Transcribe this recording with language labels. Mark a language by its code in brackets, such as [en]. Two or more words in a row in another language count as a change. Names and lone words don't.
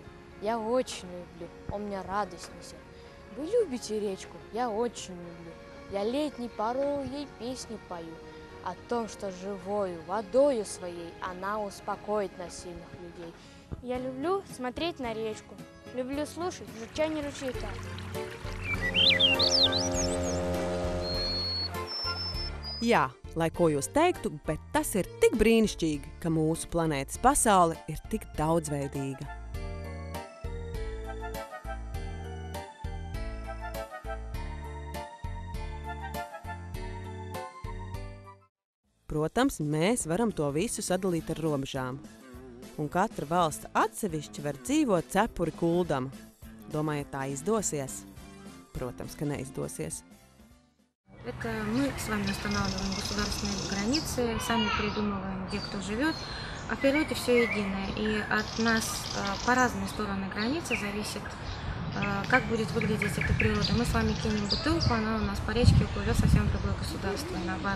[ru] Я очень люблю. Он мне радость несет. Вы любите речку? Я очень люблю. Я летней порою ей песни пою. О том, что живою водою своей она успокоит насильных людей. Я люблю смотреть на речку. Люблю слушать журчание ручейка. [lv] Jā, lai ko jūs teiktu, bet tas ir tik brīnišķīgi, ka mūsu planētas pasaule ir tik daudzveidīga. Protams, mēs varam to visu sadalīt ar robežām. Un katra valsts atsevišķi var dzīvot cepuri kuldama. Domājat, tā izdosies? Protams, ka neizdosies. [ru] Это мы с вами устанавливаем государственные границы, сами придумываем, где кто живет, а в природе все единое. И от нас по разные стороны границы зависит, как будет выглядеть эта природа. Мы с вами кинем бутылку, она у нас по речке уплывет совсем в другое государство, и наоборот.